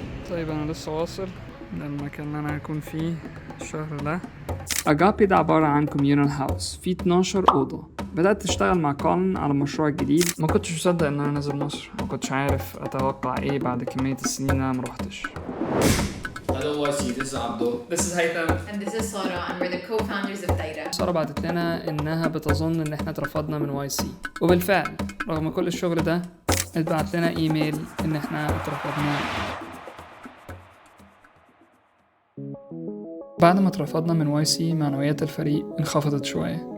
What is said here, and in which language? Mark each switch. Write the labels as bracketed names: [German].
[Arabic] طيب انا لسه واصل للمكان اللي انا هكون فيه الشهر ده. أجابي ده عبارة عن كوميونال هاوس فيه 12 أوضة. بدأت أشتغل مع كولن على المشروع الجديد. ما كنتش مصدق إن أنا نازل مصر، ما كنتش عارف أتوقع إيه بعد كمية السنين اللي أنا مروحتش. [English] Hello YC, this is Abdo. This is Haytham. And this is Sara, and we're the co-founders of Daira. [Arabic] سارة بعتت لنا إنها بتظن إن إحنا اترفضنا من YC، وبالفعل رغم كل الشغل ده اتبعت لنا إيميل إن إحنا اترفضنا. بعد ما اترفضنا من YC معنويات الفريق انخفضت شوية.